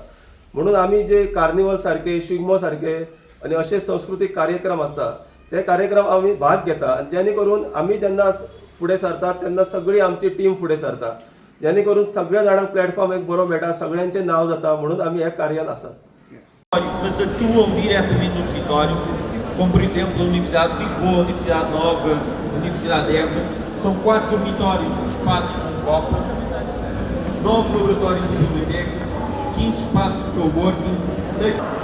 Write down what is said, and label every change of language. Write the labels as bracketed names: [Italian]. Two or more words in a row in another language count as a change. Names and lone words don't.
[Konkani] म्हणून आमी जे कार्निवल सारके, शिगमो सारके आनी अशे संस्कृतीक कार्यक्रम आसता ते कार्यक्रम आमी भाग घेता. आनी जेणे करून आमी जेन्ना फुडें सरतात तेन्ना सगळी आमची टीम फुडें सरता, जेणे करून सगळ्या जाणांक प्लॅटफॉर्म एक बरो मेळटा, सगळ्यांचें नांव जाता. म्हणून आमी ह्या कार्यान आसात. [Portuguese] Mas atuam diretamente no território, como por exemplo a Universidade de Lisboa, a Universidade Nova, a Universidade de Évora. São 4 dormitórios, espaços com copa, 9 laboratórios de bibliotecas, 15 espaços de coworking, 6...